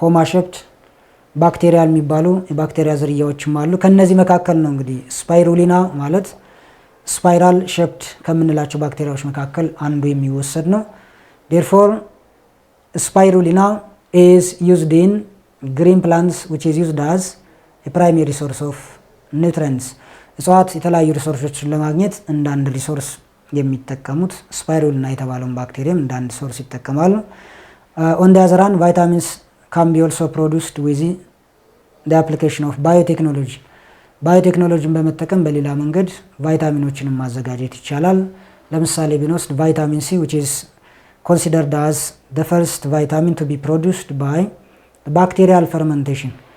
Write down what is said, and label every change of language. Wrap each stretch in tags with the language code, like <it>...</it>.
<am>ሼፕድ ባክቴሪያል የሚባሉ የባክቴሪያ ዝርያዎችም አሉ። ከነዚህ መካከል ነው እንግዲህ ስፓይሩሊና ማለት ስፓይራል ሼፕድ ከምንላቸው ባክቴሪያዎች መካከል አንዱ የሚወሰድ ነው።</am> <en>therefore spirulina is used in green plants which is used as a primary source of nutrients.</en> <am>እጽዋት የተለያዩ ሪሶርሶችን ለማግኘት እንደ አንድ ሪሶርስ የሚጠቀሙት ስፓይሩሊና የተባለውን ባክቴሪያም እንደ አንድ ሶርስ ይጠቀማሉ።</am> <en>on the other hand vitamins can be also produced with the application of biotechnology.</en> <am>ባዮቴክኖሎጂን በመጠቀም በሌላ መንገድ ቫይታሚኖችንም ማዘጋጀት ይቻላል። ለምሳሌ ብንወስድ ቫይታሚን ሲ</am> <en>which is considered as the first vitamin to be produced by bacterial fermentation.</en>